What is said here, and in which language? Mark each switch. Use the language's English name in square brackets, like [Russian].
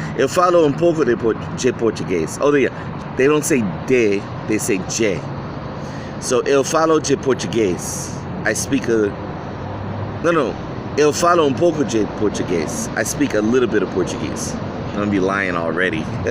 [Portuguese] Eu falo um pouco de português. [English] Oh yeah, they don't say de, they say je. So [Portuguese] eu falo de português. [English] I speak a... No. [Portuguese] Eu falo um pouco de português. [English] I speak a little bit of Portuguese. I'm gonna be lying already.